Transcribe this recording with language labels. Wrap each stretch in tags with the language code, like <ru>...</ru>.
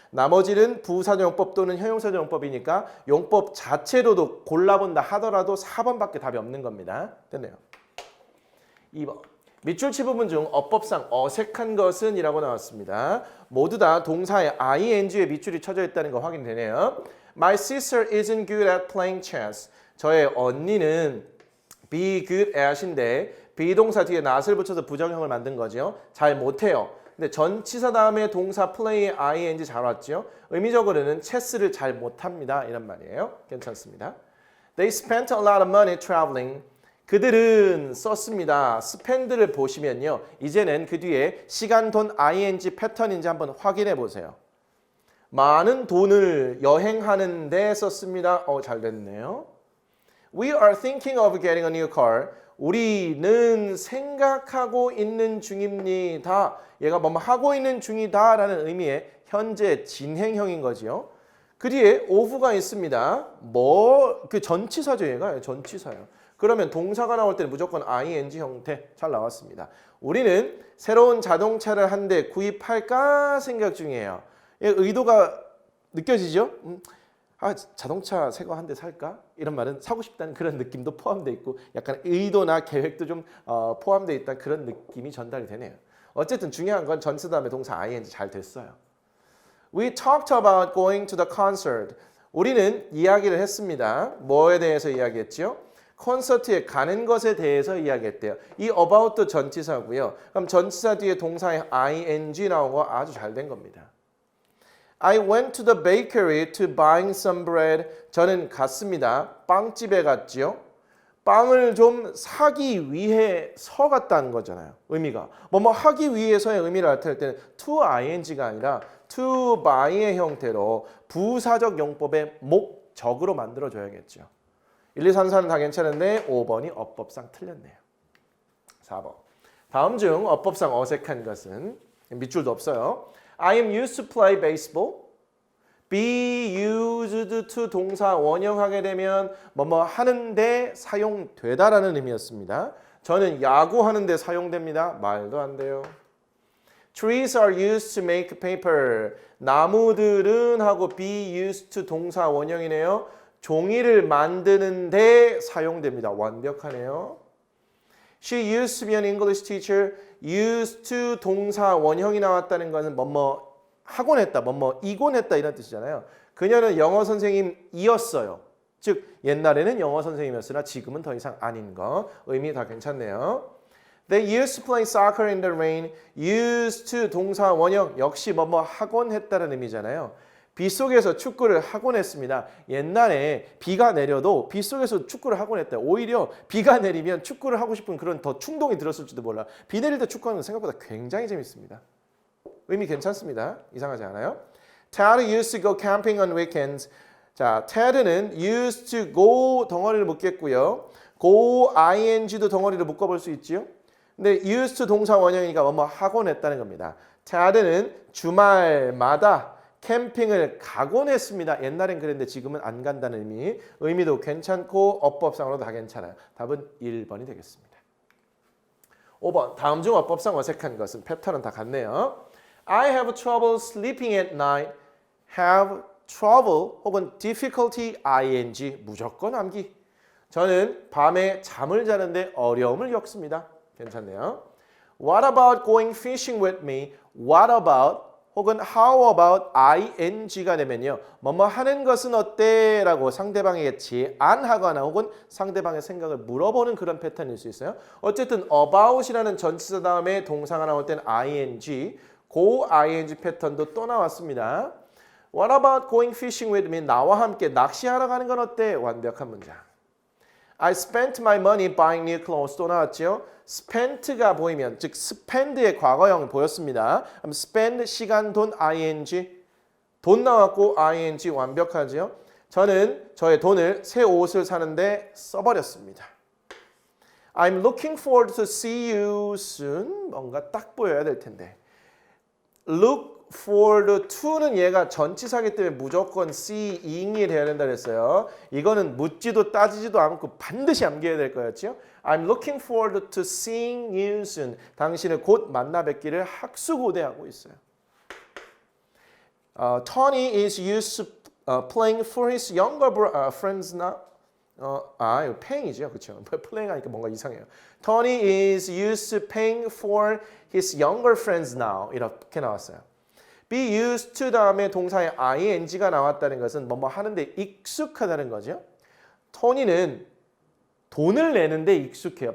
<ko>나머지는 부사용법 또는 형용사용법이니까 용법 자체로도 골라본다 하더라도 4번밖에 답이 없는 겁니다. 됐네요. 2번. 밑줄치 부분 중 어법상 어색한 것은 이라고 나왔습니다. 모두 다 동사에 ing에 밑줄이 쳐져 있다는 거 확인되네요.</ko> <en>My sister isn't good at playing chess.</en> <ko>저의 언니는 be good at인데 비동사 뒤에 not을 붙여서 부정형을 만든 거죠. 잘 못해요. 근데 전치사 다음에 동사 play에 ing 잘 왔죠. 의미적으로는 체스를 잘 못합니다. 이런 말이에요. 괜찮습니다.</ko> <en>They spent a lot of money traveling.</en> <ko>그들은 썼습니다. spend를 보시면요. 이제는 그 뒤에 시간, 돈, ing 패턴인지 한번 확인해 보세요. 많은 돈을 여행하는 데 썼습니다. 잘 됐네요.</ko> <en>We are thinking of getting a new car.</en> <ko>우리는 생각하고 있는 중입니다. 얘가 뭐뭐 하고 있는 중이다 라는 의미의 현재 진행형인 거지요. 그 뒤에 of가 있습니다. 그 전치사죠. 얘가 전치사예요. 그러면 동사가 나올 때는 무조건 ing 형태 잘 나왔습니다. 우리는 새로운 자동차를 한 대 구입할까 생각 중이에요. 의도가 느껴지죠? 자동차 새 거 한 대 살까? 이런 말은 사고 싶다는 그런 느낌도 포함되어 있고 약간 의도나 계획도 좀 포함되어 있다는 그런 느낌이 전달이 되네요. 어쨌든 중요한 건 전치 다음에 동사 ing 잘 됐어요.</ko> <en>We talked about going to the concert.</en> <ko>우리는 이야기를 했습니다. 뭐에 대해서 이야기했죠? 콘서트에 가는 것에 대해서 이야기했대요. 이 about도 전치사고요. 그럼 전치사 뒤에 동사에 ing 나온 거 아주 잘 된 겁니다.</ko> <en>I went to the bakery to buying some bread.</en> <ko>저는 갔습니다. 빵집에 갔지요. 빵을 좀 사기 위해서 갔다는 거잖아요. 의미가. 뭐뭐 하기 위해서의 의미를 나타낼 때는 to ing가 아니라 to buy의 형태로 부사적 용법의 목적으로 만들어줘야겠죠. 1, 2, 3, 4는 다 괜찮은데 5번이 어법상 틀렸네요. 4번. 다음 중 어법상 어색한 것은 밑줄도 없어요.</ko> <en>I am used to play baseball.</en> <ko>be used to 동사 원형하게 되면 뭐뭐 하는데 사용되다라는 의미였습니다. 저는 야구하는데 사용됩니다. 말도 안 돼요.</ko> <en>Trees are used to make paper.</en> <ko>나무들은 하고 be used to 동사 원형이네요. 종이를 만드는데 사용됩니다. 완벽하네요.</ko> <en>She used to be an English teacher.</en> <ko>used to 동사 원형이 나왔다는 것은 뭐뭐 하곤 했다, 뭐뭐 이곤 했다 이런 뜻이잖아요. 그녀는 영어 선생님이었어요. 즉 옛날에는 영어 선생님이었으나 지금은 더 이상 아닌 거. 의미 다 괜찮네요.</ko> <en>They used to play soccer in the rain.</en> <ko>used to 동사 원형 역시 뭐뭐 하곤 했다는 의미잖아요. 비 속에서 축구를 하곤 했습니다. 옛날에 비가 내려도 비 속에서 축구를 하곤 했다. 오히려 비가 내리면 축구를 하고 싶은 그런 더 충동이 들었을지도 몰라. 비 내릴 때 축구하는 건 생각보다 굉장히 재밌습니다. 의미 괜찮습니다. 이상하지 않아요?</ko> <en>Ted used to go camping on weekends.</en> <ko>자, Ted는 used to go 덩어리를 묶겠고요. go ing도 덩어리를 묶어볼 수 있지요. 근데 used to 동사 원형이니까 뭐뭐 하곤 했다는 겁니다. Ted는 주말마다 캠핑을 가곤 했습니다. 옛날엔 그랬는데 지금은 안 간다는 의미. 의미도 괜찮고 어법상으로도 다 괜찮아요. 답은 1번이 되겠습니다. 5번. 다음 중 어법상 어색한 것은 패턴은 다 같네요.</ko> <en>I have trouble sleeping at night. have trouble</en> <ko>혹은</ko> <en>difficulty ing</en> <ko>무조건 암기. 저는 밤에 잠을 자는데 어려움을 겪습니다. 괜찮네요.</ko> <en>What about going fishing with me? What about</en> <ko>혹은 how about ing가 되면요. 뭐뭐 하는 것은 어때? 라고 상대방에게 제안하거나 혹은 상대방의 생각을 물어보는 그런 패턴일 수 있어요. 어쨌든 about이라는 전치사 다음에 동사가 나올 때는 ing, go ing 패턴도 또 나왔습니다.</ko> <en>What about going fishing with me?</en> <ko>나와 함께 낚시하러 가는 건 어때? 완벽한 문장.</ko> <en>I spent my money buying new clothes.</en> <ko>또 나왔죠. spent가 보이면 즉 spend의 과거형 보였습니다. 그럼 spend 시간 돈 ing 돈 나왔고 ing 완벽하죠. 저는 저의 돈을 새 옷을 사는데 써버렸습니다.</ko> <en>I'm looking forward to see you soon.</en> <ko>뭔가 딱 보여야 될 텐데. look forward to는 얘가 전치사기 때문에 무조건 seeing이 돼야 된다 그랬어요. 이거는 묻지도 따지지도 않고 반드시 암기해야 될 거였죠.</ko> <en>I'm looking forward to seeing you soon.</en> <ko>당신을 곧 만나 뵙기를 학수고대하고 있어요.</ko> <en>Tony is used to playing for his younger friends now.</en> <ko>이거 paying이죠, 그렇죠? playing 하니까 뭔가 이상해요.</ko> <en>Tony is used to paying for his younger friends now.</en> <ko>이렇게 나왔어요. be used to 다음에 동사에 ing가 나왔다는 것은 뭐뭐 하는데 익숙하다는 거죠. 토니는 돈을 내는데 익숙해요.</ko>